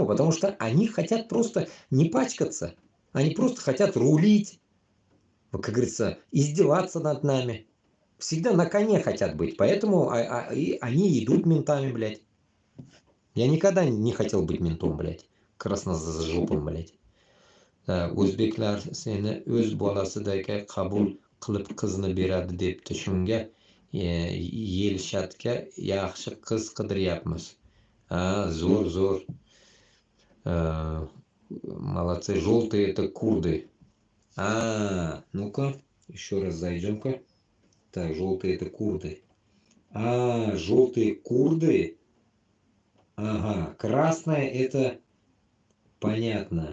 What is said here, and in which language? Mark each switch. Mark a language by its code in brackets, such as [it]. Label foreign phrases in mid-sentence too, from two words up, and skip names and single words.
[ru] Потому что они хотят просто не пачкаться. Они просто хотят рулить, как говорится, издеваться над нами. Всегда на коне хотят быть. Поэтому они идут ментами, блядь. Я никогда не хотел быть ментом, блядь. Красножопым, блядь. [uz] O'zbeklar seni o'z bolasidagi qabul qilib qizni beradi debdi. Shunga Yelshatga yaxshi qiz qidiryapmiz. Zo'r. [ru] Молодцы. Желтые это курды. Ну-ка, еще раз зайдем-ка. Так, желтые это курды. Желтые курды. Ага, красное это понятно.